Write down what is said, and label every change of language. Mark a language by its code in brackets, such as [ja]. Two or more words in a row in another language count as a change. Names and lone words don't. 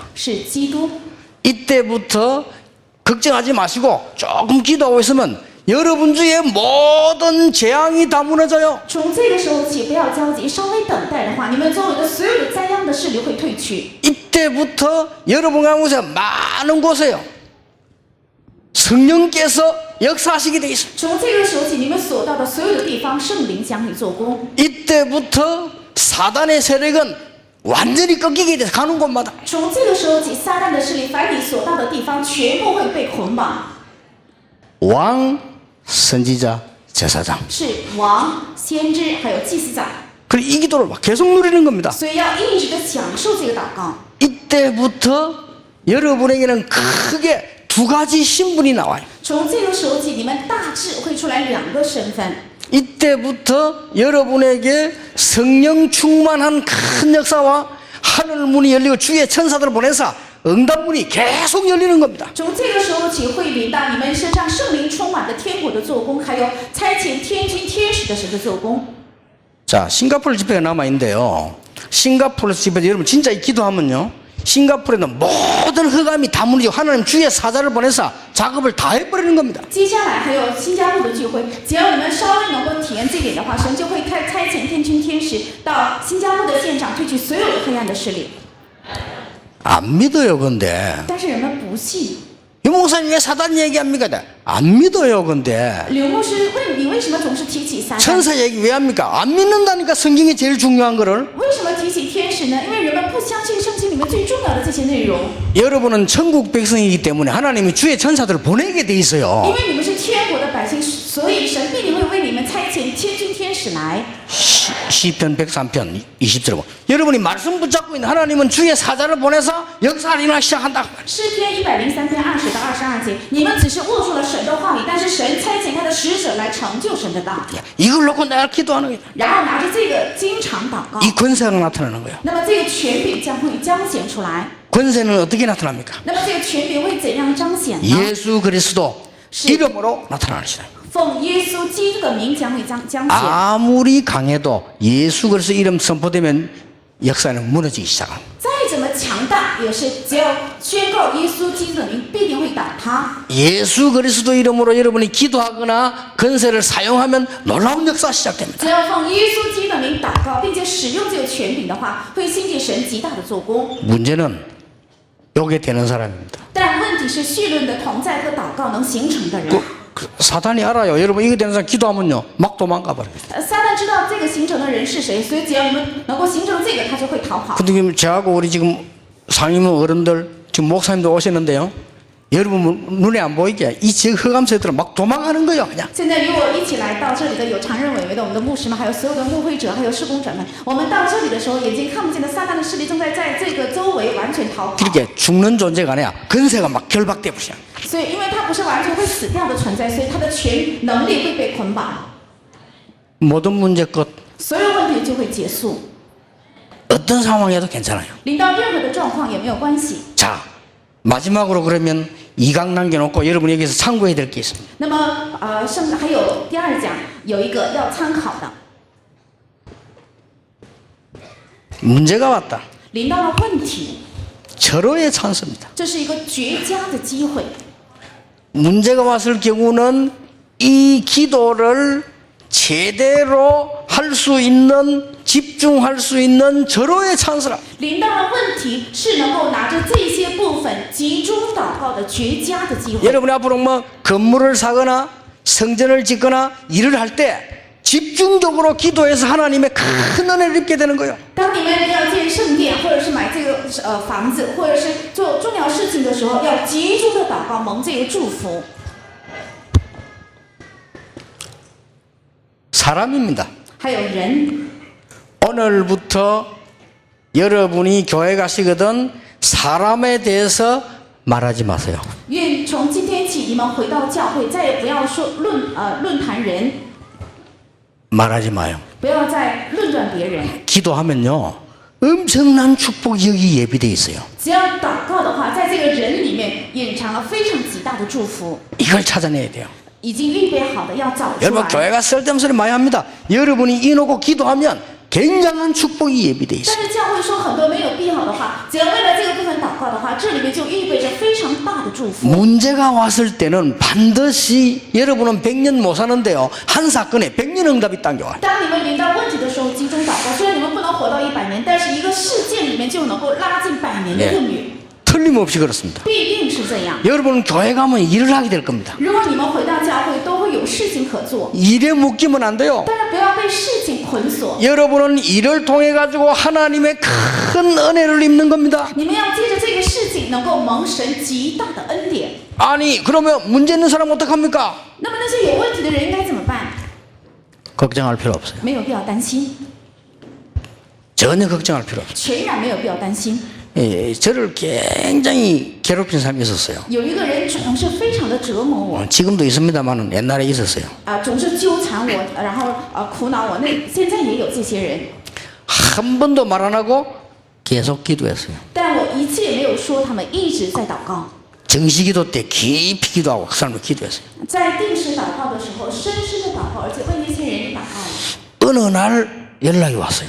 [zh] 是基督。 [ko] 이때부터 걱정하지 마시고 조금 기도하고 있으면 여러분 주위에 모든 재앙이 다 무너져요. [zh] 从这个时候起，不要焦急，稍微等待的话，你们周围的所有的灾殃的势力会退去。 [ko] 이때부터 여러분 가운데 많은 곳에요 성령께서 역사하시게 돼 있어요. [zh] 从这个时候起，你们所到的所有的地方，圣灵将会做工。 [ko] 이때부터 사단의 세력은 완전히 꺾이게 돼서 가는 곳마다 [zh] 从这个时候起，撒旦的势力，凡你所到的地方，全部会被捆绑。 [ko] 왕, 선지자, 제사장. [zh] 是王、先知还有祭司长， [ko] 그리고 이 기도를 막 계속 누리는 겁니다. [zh] 所以要一直的享受这个祷告。 [ko] 이때부터 여러분에게는 크게 두 가지 신분이 나와요. [zh] 从这个时候起，你们大致会出来两个身份。 [ko] 이때부터 여러분에게 성령 충만한 큰 역사와 하늘 문이 열리고 주의 천사들을 보내서 응답문이 계속 열리는 겁니다. [zh] 从这个时候起，会临到你们身上圣灵充满的天国的做工，还有差遣天军天使的神的做工。 [ko] 자, 싱가포르 집회가 남아있는데요. 싱가포르 집회에서 여러분 진짜 이 기도하면요. 싱가포르에는 모든 흑암이 다 무너지고 하나님 주의 사자를 보내서 작업을 다 해버리는 겁니다. [zh] 接下来还有新加坡的聚会，只要你们稍微能够体验这点的话，神就会差遣天军天使到新加坡的现场，退去所有的黑暗的势力。 [ko] 안 믿어요, 근데. [zh] 但是人们不信。 [ko] 유 목사님 왜 사단 얘기합니까? 안 믿어요, 근데. [zh] 刘牧师，你为什么总是提起撒旦？ [ko] 천사 얘기 왜 합니까? 안 믿는다니까 성경이 제일 중요한 거를. [zh] 为什么提起天使呢？因为人们不相信圣经里面最重要的这些内容。 [ko] 여러분은 천국 백성이기 때문에 하나님이 주의 천사들을 보내게 돼 [zh] 因 [ko] 있어요. [zh] 为你们是天国的百姓，所以神必定会为你们差遣天军天使来。 [ko] 시편 103편 20절 보면 여러분이 말씀 붙잡고 있는 하나님은 주의 사자를 보내서 역사를 일어나기 시작한다. [zh] 诗篇103篇20到22节，你们只是握住了神的话语，但是神差遣他的使者来成就神的道。 [ko] 이걸 놓고 내가 기도하는 거야. [zh] 然后拿着这个经常祷告， [ko] 이 권세가 나타나는 거야. [zh] 那么这个权柄将会彰显出来。 [ko] 권세는 어떻게 나타납니까? [zh] 那么这个权柄会怎样彰显呢？ [ko] 예수 그리스도 시- 이름으로 나타나는 시다. [zh] 奉耶稣基督的名将会彰显。 [ko] 아무리 강해도 예수 그리스도 이름 선포되면 역사는 무너지기 시작합니다. [zh] 再怎怎么强大，也是只要宣告耶稣基督的名，必定会倒塌。 [ko] 예수 그리스도 이름으로 여러분이 기도하거나 건세를 사용하면 놀라운 역사 시작됩니다. [zh] 只要奉耶稣基督的名祷告，并且使用这个权柄的话，会兴起神极大的做工。 [ko] 문제는 요게 되는 사람입니다. [zh] 但问题是，绪论的同在和祷告能形成的人， [ko] 사단이 알아요. 여러분 이거 되는 사람 기도하면요 막 도망가 버립니다. [zh] 撒旦知道这个形成的人是谁，所以只要你们能够形成这个，他就会逃跑。 [ko] 근데 지금 저하고 우리 지금 상임 어른들 지금 목사님도 오셨는데요. 여러분 눈에 안 보이게 이 지역 흑암세들은 막 도망가는 거예요 그냥. [zh] 现在与我一起来到这里的有常任委员的我们的牧师们，还有所有的牧会者，还有事工者们。我们到这里的时候，眼睛看不见的撒旦的势力正在这个周围完全逃跑。 [ko] 그렇게 죽는 존재가 아니라 건세가 막 결박돼 버려. [zh] 所以，因为他不是完全会死掉的存在，所以他的权能力会被捆绑， [ko] 모든 문제 끝. [zh] 所有问题就会结束。 [ko] 어떤 상황에도 괜찮아요. [zh] 临到任何的状况也没有关系。 [ko] 자 마지막으로 그러면 2강 남겨놓고 여러분이 여기서 참고해야 될 게 있습니다. [zh] 那么，还有第二讲有一个要参考的， [ko] 문제가 왔다. [zh] 临到了问题， [ko] 절호의 찬스입니다. [zh] 这是一个绝佳的机会。 [ko] 문제가 왔을 경우는 이 기도를 제대로 할 수 있는 집중할 수 있는 절호의 찬스라. [zh] 临到了问题，是能够拿着这些部分集中祷告的绝佳的机会。 [ko] 여러분이 앞으로 뭐 건물을 사거나 성전을 짓거나 일을 할 때 집중적으로 기도해서 하나님의 큰 은혜를 입게 되는 거예요. [zh] 当你们要建圣殿，或者是买这个房子，或者是做重要事情的时候，要集中的祷告，蒙这个祝福。 [ko] 사람입니다. [zh] 还有人， [ko] 오늘부터 여러분이 교회 가시거든 사람에 대해서 말하지 마세요. [zh] 愿从今天起，你们回到教会，再也不要说论坛人， [ko] 말하지 마요. [zh] 不要再论断别人。 [ko] 기도하면요 엄청난 축복이 여기 예비되어 있어요. [zh] 只要祷告的话，在这个人里面隐藏了非常极大的祝福， [ko] 이걸 찾아내야 돼요. [zh] 已经预备好的要找出 [ko] 여러분 [zh] 来。 [ko] 교회가 쓸데없는 소리 많이 합니다. 여러분이 이놓고 기도하면 굉장한 축복이 예비되어 있어요. [zh] 但是教会说很多没有必好的话，只要为了这个部分祷告的话，这里面就预备着非常大的祝福。 [ko] 문제가 왔을 때는 반드시 여러분은 100년 못 사는데요. 한 사건에 100년 응답이 당겨와요. [zh] 当你们临到问题的时候，集中祷告。虽然你们不能活到100年，但是一个事件里面就能够拉近100年的应许， [ko] 틀림없이 그렇습니다. [zh] 必定是这样。 [ko] 여러분은 교회 가면 일을 하게 될 겁니다. [zh] 如果你们回到教会，都会有事情可做， [ko] 일에 묶이면 안 돼요. [zh] 但是不要被事情捆锁。 [ko] 여러분은 일을 통해 가지고 하나님의 큰 은혜를 입는 겁니다. [zh] 你们要借着这个事情，能够蒙神极大的恩典。 [ko] 아니 그러면 문제 있는 사람 어떡합니까? [zh] 那么那些有问题的人应该怎么办？ [ko] 걱정할 필요 없어요. [zh] 没有必要担心， [ko] 전혀 걱정할 필요 없어요. [zh] 全然没有必要担心。 [ko] 예, 저를 굉장히 괴롭힌 사람이 있었어요. [zh] 有一个人总是非常的折磨我， [ko] 지금도 있습니다만은 옛날에 있었어요. [zh] 总是纠缠我，然后苦恼我。那现在也有这些人， [ko] 한 번도 말 안 하고 계속 기도했어요. [zh] 但我一次也没有说，他们一直在祷告。 [ko] 정시기도 때 깊이 기도하고 그 사람을 기도했어요. [zh] 在定时祷告的时候，深深的祷告，而且为那些人祷告。 [ko] 어느 날 연락이 왔어요.